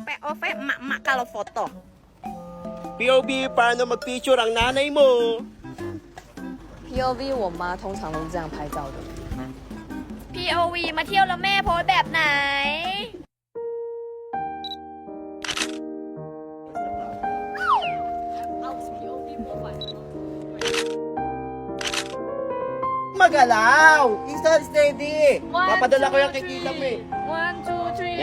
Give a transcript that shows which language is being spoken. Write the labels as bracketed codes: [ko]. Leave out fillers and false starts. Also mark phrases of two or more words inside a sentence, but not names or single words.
[ms] OV, mak-mak kalau foto. [tl] POV, paano mag-picture ang nanay mo? [zh] POV 我妈通常都是这样拍照的。 [th] POV มาเที่ยวแล้วแม่โพสแบบไหน [tl] Magalaw! Isa steady! Papadala ko yung kay Kilam eh. 1, 2, 3